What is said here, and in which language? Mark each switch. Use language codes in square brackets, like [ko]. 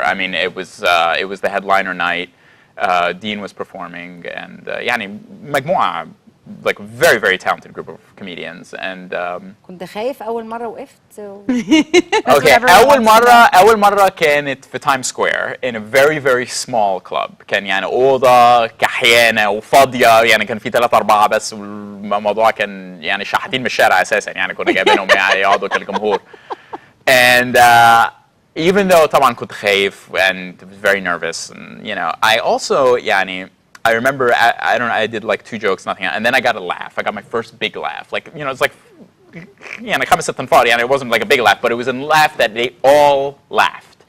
[en] I mean, it was the headliner night. Dean was performing, and [ar] يعني مجموعة, [en] like a very, very talented group of comedians. And [ar] كنت خايف أول مرة وقفت. [en] okay, [ar] أول مرة كانت في تايم سكوير [en] in a very, very small club. [ar] كان يعني أوضة كحيانة وفاضية، يعني كان في 3 4 بس، والموضوع كان يعني شحاتين من الشارع أساسا، يعني كنا جايبينهم يعني يقعدوا كالجمهور. [en] And even though [ar] طبعا كنت خايف [en] and very nervous, and you know, I also يعني I remember I don't know, I did like 2 jokes, nothing, and then I got a laugh. I got my first big laugh. Like, you know, it's like, [ar] يعني 5 6 انفار, [en] يعني it wasn't like a big laugh, but it was a laugh that they all laughed.